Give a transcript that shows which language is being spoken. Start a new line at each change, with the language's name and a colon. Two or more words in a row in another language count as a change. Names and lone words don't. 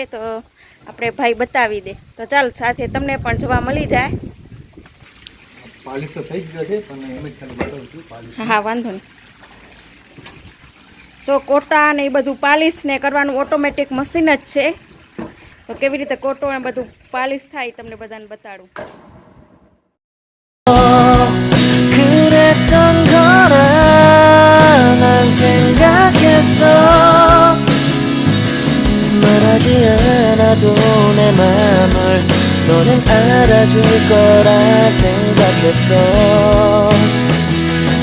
Gujarati: તો આપણે ભાઈ બતાવી દે તો ચાલ સાથે તમને પણ જોવા મળી જાય. પાલિશ તો થઈ ગયો છે પણ એમ જ ખાલી બતાવું છું પાલિશ. હા વાંધો નહીં. જો કોટા ને એ બધું પાલિશ ને કરવાનું
English: automatic machine
Gujarati: જ છે. તો કેવી રીતે કોટો ને બધું પાલિશ થાય તમને બધાને બતાડું.
Korean: 그랬던 거라 난 생각했어. 말하지 않아도 내 맘을 너는 알아줄 거라 생각했어.